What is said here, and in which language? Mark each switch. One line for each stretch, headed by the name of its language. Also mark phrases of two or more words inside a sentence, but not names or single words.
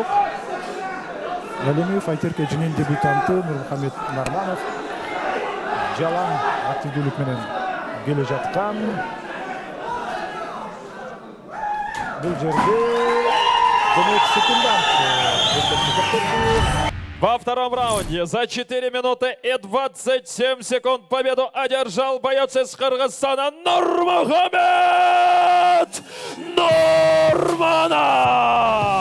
Kyrgyz: Ал эми файтер кечинин дебютанты Нурмухамед Нарманов жалаң активдүүлүк менен келе жаткан.
Kazakh: Бұл жерде 12 секундант.
Russian: Во втором раунде за 4 минуты и 27 секунд победу одержал боец из Кыргызстана Нурмухамед Нурманов.